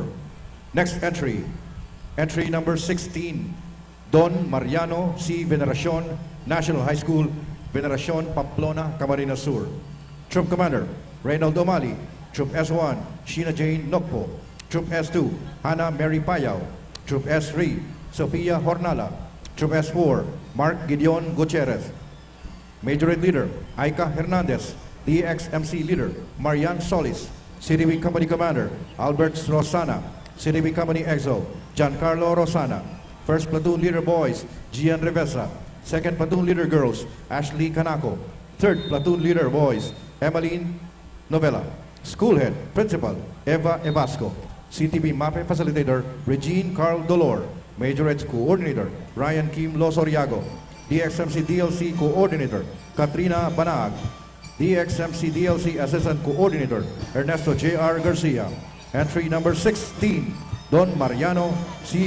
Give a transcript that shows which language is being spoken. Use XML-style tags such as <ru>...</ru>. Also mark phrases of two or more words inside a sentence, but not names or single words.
<en>Next entry, entry number 16, Don Mariano C. Veneracion, National High School, Veneracion, Pamplona, Camarines Sur. Troop Commander, Reynaldo Mali. Troop S1, Sheena Jane Nokpo. Troop S2, Hannah Mary Payao. Troop S3, Sofia Hornala. Troop S4, Mark Gideon Gutierrez. Majorate Leader, Aika Hernandez. DXMC Leader, Marian Solis. CDB Company Commander, Albert Rosana. CDB Company EXO, Giancarlo Rosana. First Platoon Leader Boys, Gian Revesa. Second Platoon Leader Girls, Ashley Canaco. Third Platoon Leader Boys, Emmeline Novella. School Head, Principal, Eva Evasco. CTB MAPE Facilitator, Regine Carl Dolor. Majorettes Coordinator, Ryan Kim Losoriago. DXMC DLC Coordinator, Katrina Banag. DXMC DLC Assistant Coordinator, Ernesto J.R. Garcia. Entry number 16, Don Mariano C.</en>